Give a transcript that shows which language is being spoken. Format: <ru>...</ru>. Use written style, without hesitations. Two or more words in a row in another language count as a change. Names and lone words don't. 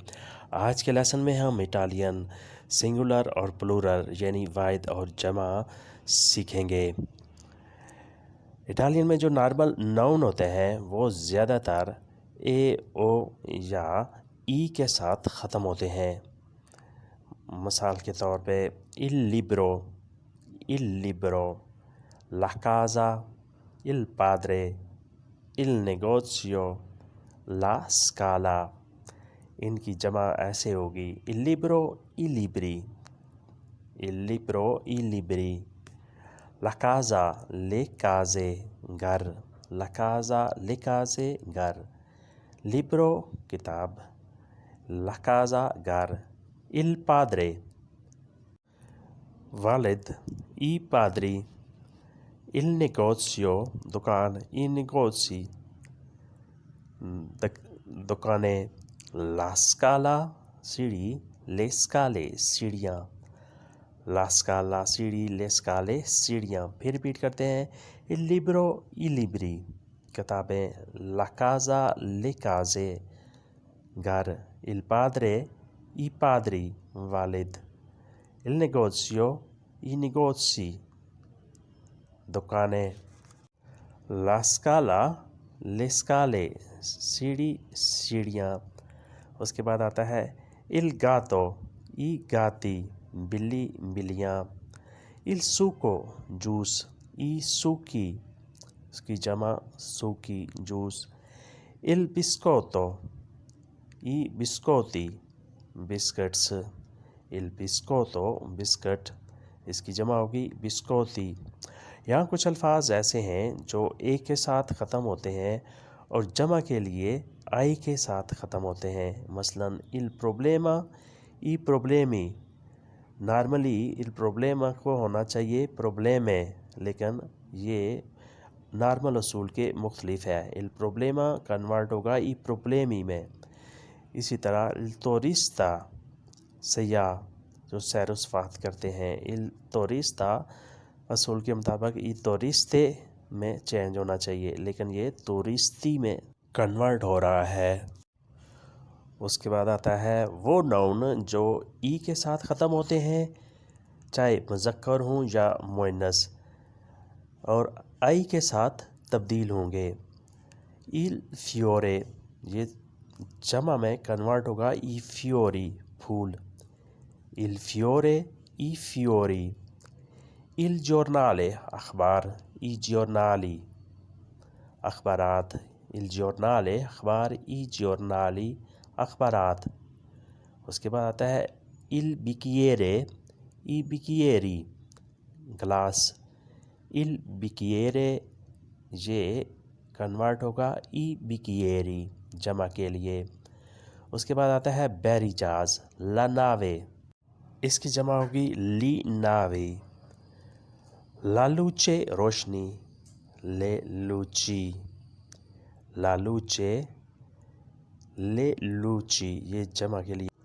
<ur>آج کے لیسن میں ہم</ur> <en>Italian singular</en> <ur>اور پلورل یعنی واحد اور جمع سیکھیں گے. اٹالین میں جو</ur> <en>normal noun</en> <ur>ہوتے ہیں وہ زیادہ تر اے او یا ای کے ساتھ ختم ہوتے ہیں. مثال کے طور پے</ur> <it>il libro, la casa, il padre, il negozio, la scala।</it> <ur>انکی جمع ایسے ہوگی</ur> <it>il libro, i libri, il libro, i libri, la casa, le case, घर, la casa, le case, घर, libro किताब, la casa घर, il padre वालिद, i padri, il negozio दुकान, i negozi दुकानें, la scala सीढ़ी, le scale सीढ़ियाँ, la scala सीढ़ी, le scale सीढ़ियाँ।</it> <ur>پھر ریپیٹ کرتے ہیں</ur> <it>il libro, i libri किताबें, la casa, le case घर, il padre, i padri वालिद, il negozio, i negozi दुकानें, la scala, le scale</it> <ur>سیڑھی سیڑھیاں. اس کے بعد آتا ہے</ur> <it>il gatto, i gatti</it> <ur>بلی بلیاں,</ur> <it>il succo जूस, i succhi</it> <ur>اس کی جمع</ur> <it>सूकी जूस, il biscotto, i biscotti बिस्किट्स, il biscotto</it> <ur>بسکٹ اس کی جمع ہوگی</ur> <it>बिस्कोती।</it> <ur>یہاں کچھ الفاظ ایسے ہیں جو ایک کے ساتھ ختم ہوتے ہیں اور جمع کے لیے آئی کے ساتھ ختم ہوتے ہیں.</ur> <it>मसलन il problema, i problemi।</it> <ur>نارملی</ur> <it>il problema</it> <ur>کو ہونا چاہیے probleme، لیکن یہ نارمل اصول کے مختلف ہے.</ur> <it>il problema</it> <ur>کنورٹ ہوگا</ur> <it>i problemi</it> <ur>میں۔ اسی طرح</ur> <it>il turista</it> <ur>سیاح جو سیر و سفارت کرتے ہیں,</ur> <it>il turista</it> <ur>اصول کے مطابق</ur> <it>i turiste</it> <ur>میں چینج ہونا چاہیے، لیکن یہ توریستی میں کنورٹ ہو رہا ہے. اس کے بعد آتا ہے وہ ناؤن جو ای کے ساتھ ختم ہوتے ہیں، چاہے مذکر ہوں یا مؤنث، اور آئی کے ساتھ تبدیل ہوں گے.</ur> <it>il fiore</it> <ur>یہ جمع میں کنورٹ ہوگا</ur> <it>i fiori</it> <ur>پھول,</ur> <it>il fiore, i fiori, il giornale अखबार, i giornali अखबारात, il giornale अखबार, i giornali अखबारात।</it> <ur>اس کے بعد آتا ہے</ur> <it>il bicchiere, i bicchieri</it> <ur>گلاس,</ur> <it>il bicchiere</it> <ur>یہ کنورٹ ہوگا</ur> <it>i bicchieri</it> <ur>جمع کے لیے. اس کے بعد آتا ہے بحری جہاز,</ur> <it>la nave</it> <ur>اس کی جمع ہوگی</ur> <it>li nave, la luce</it> <ur>روشنی,</ur> <it>le luci, la luce le luci</it> <ur>یہ جمع کے لیے.</ur>